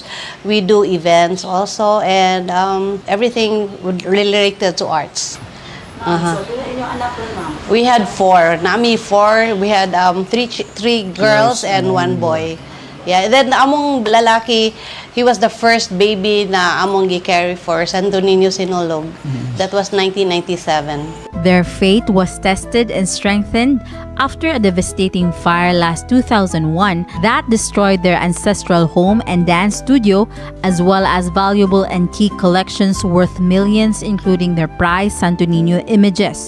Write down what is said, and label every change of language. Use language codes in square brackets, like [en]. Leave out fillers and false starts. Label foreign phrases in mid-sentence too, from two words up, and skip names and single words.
[en] We do events also, and everything related to arts. We had four. Nami four. We had three girls and one boy. Yeah. And then [ceb] among lalaki, [en] he was the first baby [ceb] na among gi-carry [en] for Santo Niño Sinulog. That was 1997. Their faith was tested and strengthened after a devastating fire last 2001 that destroyed their ancestral home and dance studio, as well as valuable antique collections worth millions, including their prized Santo Niño images.